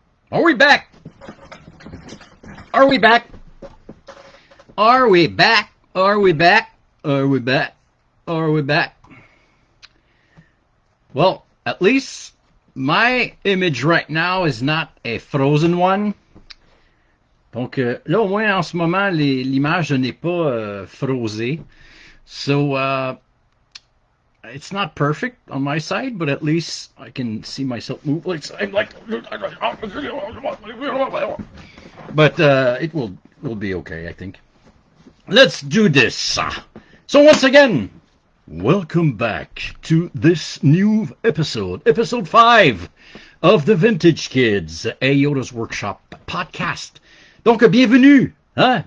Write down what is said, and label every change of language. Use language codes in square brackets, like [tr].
[en] Are we back? Are we back? Are we back? Are we back? Are we back? Are we back? Well, at least my image right now is not a frozen one. [fr] Donc là, au moins en ce moment, l'image n'est pas frosée. [en] So it's not perfect on my side, but at least I can see myself move. But it will be okay, I think. Let's do this. So once again, welcome back to this new episode, episode 5 of the Vintage Kids, a Yoda's Workshop podcast. [fr] Donc, bienvenue. Hein?